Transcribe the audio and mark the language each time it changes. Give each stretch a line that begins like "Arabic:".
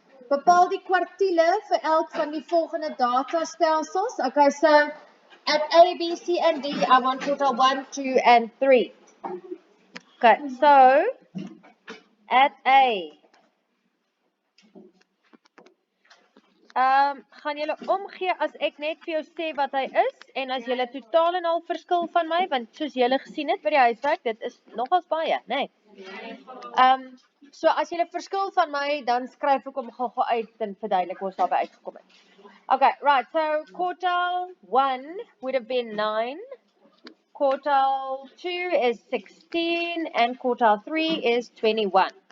Afrikaans: Bepaal die kwartiele vir elk van die volgende datastelsels.
English: Okay, so at A, B, C, and D, I want quartile 1, 2, and 3. Okay, so at A.
Afrikaans: Gaan julle omgee as ek net vir jou sê wat hy is en as julle totaal en al verskil van my, want soos julle gesien het by die huiswerk, dit is nogals baie, né? So as julle verskil van my, dan skryf ek hom gou uit en verduidelik hoe ons daarby uitgekom het.
English: Okay, right, so quartile 1 would have been 9, quartile 2 is 16, and quartile 3 is 21.